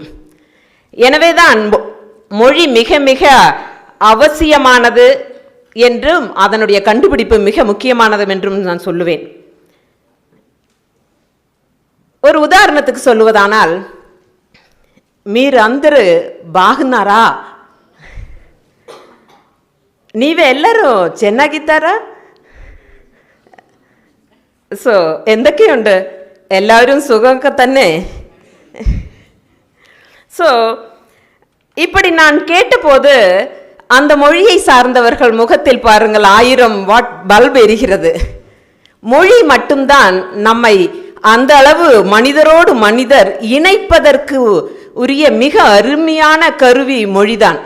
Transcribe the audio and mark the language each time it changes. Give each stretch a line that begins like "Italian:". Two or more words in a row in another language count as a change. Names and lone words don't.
Tamil: எனவேதான் மொழி மிக மிக அவசியமானது என்றும் அதனுடைய கண்டுபிடிப்பு மிக முக்கியமானது என்றும் நான் சொல்லுவேன். ஒரு உதாரணத்துக்கு சொல்லுவதானால்,
Telugu: మీర్ అందరు బాగున్నారా,
Kannada: ನೀವೆಲ್ಲರೂ ಚೆನ್ನಾಗಿದ್ದಾರಾ?
Malayalam: സോ എന്തൊക്കെയുണ്ട്, എല്ലാവരും സുഖമൊക്കെ തന്നെ?
Tamil: ஸோ இப்படி நான் கேட்டபோது அந்த மொழியை சார்ந்தவர்கள் முகத்தில் பாருங்கள் 1000 வாட் பல்ப் எரிகிறது. மொழி மட்டும்தான் நம்மை அந்த அளவு மனிதரோடு மனிதர் இணைப்பதற்கு உரிய மிக அருமையான கருவி மொழிதான்.